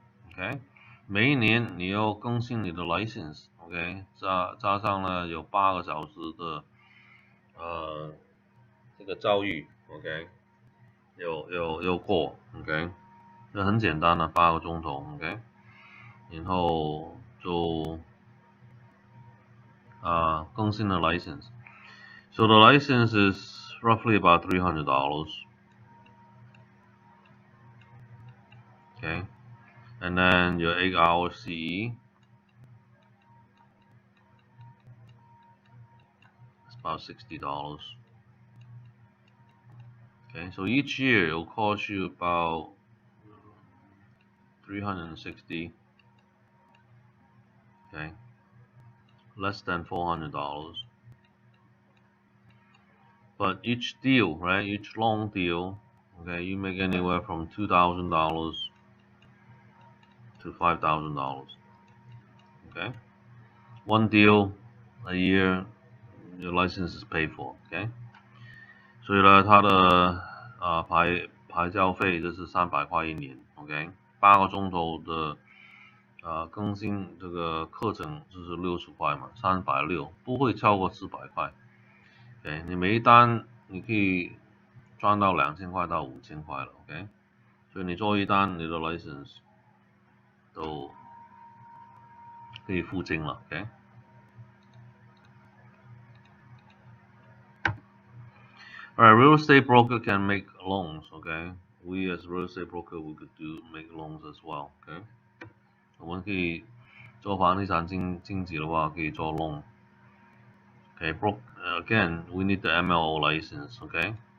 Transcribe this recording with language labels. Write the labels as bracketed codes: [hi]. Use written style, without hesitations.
[zh] OK，每一年你要更新你的 license，OK，加上呢有8个小时的这个教育，OK，要过，OK，这很简单的8个钟头，OK，然后就更新的 license。 [en] So the license is roughly about $300. Okay, and then your 8-hour CE is about $60. Okay, so each year it'll cost you about 360. Okay, less than $400. But each deal, right? Each long deal, okay, you make anywhere from $2,000 to $5,000. Okay, one deal a year, your license is paid for. Okay. [zh] 所以呢，它的牌照费就是300块一年，OK，8个钟头的更新这个课程就是60块嘛，360不会超过400块，OK，你每一单你可以赚到2000块到5000块了，OK，所以你做一单你的 license 都可以付清了，OK。 [en] Alright, real estate broker can make loans, okay? We as real estate broker we could make loans as well, okay? [zh] 我们可以做房地产经纪的话，可以做 loan. [en] Okay, again, we need the MLO license, okay?